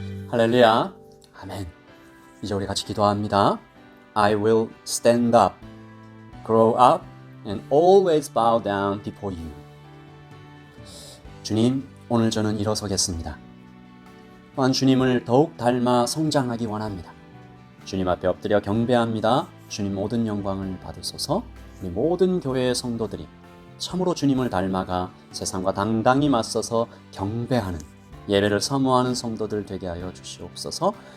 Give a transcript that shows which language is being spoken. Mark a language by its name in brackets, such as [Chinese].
[Korean] 할렐루야. 아멘. 이제 우리 같이 기도합니다. [English] I will stand up, grow up, and always bow down before you. [Korean] 주님, 오늘 저는 일어서겠습니다. 또한 주님을 더욱 닮아 성장하기 원합니다. 주님 앞에 엎드려 경배합니다. 주님 모든 영광을 받으소서. 우리 모든 교회의 성도들이 참으로 주님을 닮아가 세상과 당당히 맞서서 경배하는 예배를 사모하는 성도들 되게 하여 주시옵소서.